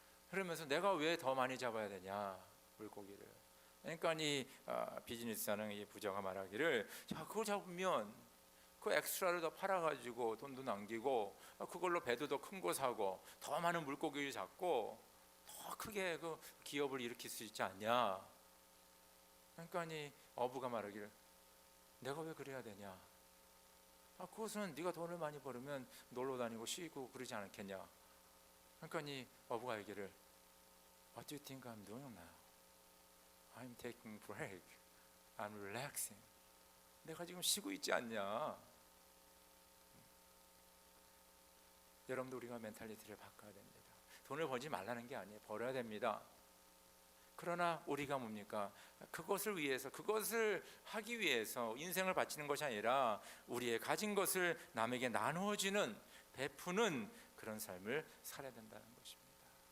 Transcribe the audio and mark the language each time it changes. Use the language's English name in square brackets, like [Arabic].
[Korean] 그러면서 내가 왜 더 많이 잡아야 되냐? 물고기를. 그러니까 이 비즈니스하는 이 부자가 말하기를 자 그거 잡으면 그 엑스트라를 더 팔아가지고 돈도 남기고 그걸로 배도 더 큰 거 사고 더 많은 물고기를 잡고 더 크게 그 기업을 일으킬 수 있지 않냐. 그러니까 이 어부가 말하기를 내가 왜 그래야 되냐. 그것은 네가 돈을 많이 벌으면 놀러 다니고 쉬고 그러지 않겠냐. 그러니까 이 어부가 얘기를 [English] What do you think I'm doing now? I'm taking break. I'm relaxing. [Korean] 내가 지금 쉬고 있지 않냐. 여러분도 우리가 멘탈리티를 바꿔야 됩니다. 돈을 벌지 말라는 게 아니에요. 벌어야 됩니다. 그러나 우리가 뭡니까? 그것을 위해서 그것을 하기 위해서 인생을 바치는 것이 아니라 우리의 가진 것을 남에게 나누어주는 베푸는 그런 삶을 살아야 된다는 것입니다.